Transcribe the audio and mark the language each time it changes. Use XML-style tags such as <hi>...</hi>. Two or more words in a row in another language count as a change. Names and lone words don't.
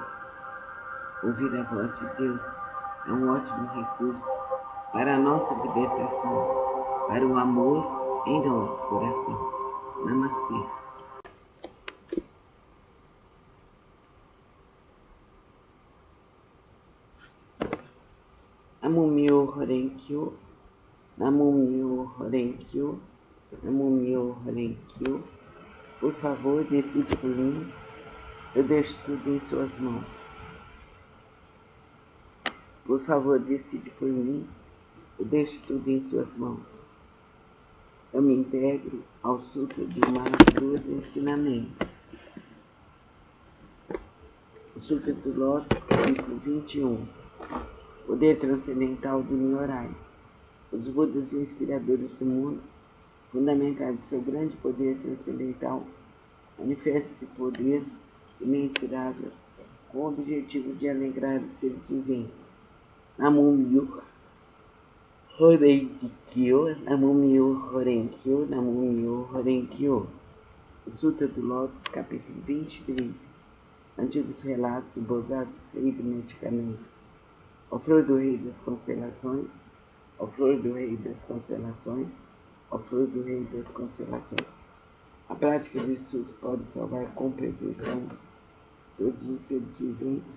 <pt>Ouvir a voz de Deus é um ótimo recurso para a nossa libertação, para o amor em nosso coração. Namastê.</pt> <ja>南無妙、法蓮経、南無妙、法蓮経、南無妙、法蓮経.</ja> <pt>Por favor, decide por mim. Eu deixo tudo em suas mãos. Por favor, decide por mim. Eu deixo tudo em suas mãos. Eu me integro ao Sutra de um maravilhoso ensinamento. O Sutra do Lotus, capítulo 21. Poder transcendental do Nyorai. Os Budas inspiradores do mundo, fundamentados em seu grande poder transcendental, manifesta esse poder imensurável com o objetivo de alegrar os seres viventes.</pt> <ja>南無妙、法蓮経、南無妙、法蓮経、南無妙、法蓮経.</ja> <pt>O Sutra do Lotus, capítulo 23. Antigos relatos do Bosados Rei do Medicamento. Ó flor do Rei das Constelações, ó flor do Rei das Constelações, ó flor do Rei das Constelações. A prática desse Sutra pode salvar com perfeição todos os seres viventes.</pt>